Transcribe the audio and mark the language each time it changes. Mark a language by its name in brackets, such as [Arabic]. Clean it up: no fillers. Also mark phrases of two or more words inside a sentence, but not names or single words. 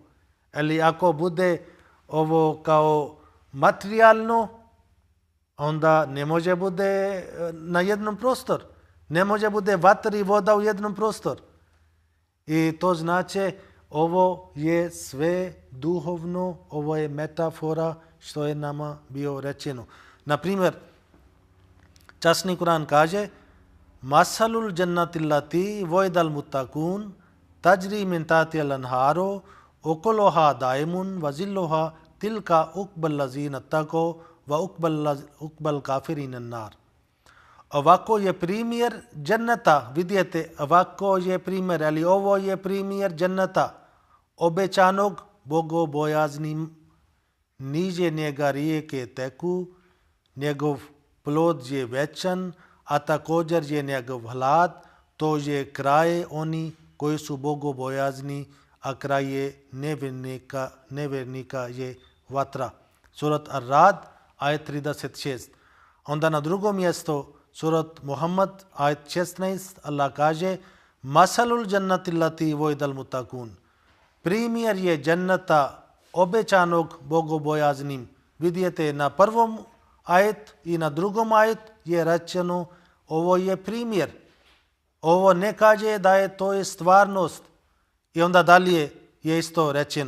[Bosnian] Ali ako bude ovo kao materijalno, onda ne može bude na jednom prostor. Ne može bude vatra i voda u jednom prostor. I to znači ovo je sve duhovno, ovo je metafora što je nama bio rečeno. Na primjer, časni Kur'an kaže [Arabic] مثل الجنة التي وعد المتقون تجري من تحتها الأنهار أكلها دائم وظلها تلك عقبى الذين اتقوا وعقبى الكافرين النار. [Bosnian] Ovako je primjer dženneta, vidite, ovako je primjer, ali ovo je primjer dženneta, obećanog bogobojaznim, niže njega rijeke teku, njegov plod je večan, a također je njegov hlad, to je kraj oni koji su bogobojazni, a kraj je nevjernika je vatra. Surat Ar-Rad, ajet 36. Onda na drugom mjestu, Surat Muhammad, ajet 16, Allah kaže [Arabic] مثل الجنة التي وعد المتقون. [Bosnian] Primjer je dženneta obećanog bogobojaznim. Vidite, na prvom ajet i na drugom ajet je rečeno ovo je primjer. Ovo ne kaže da je to je stvarnost. I onda dalje je isto rečeno.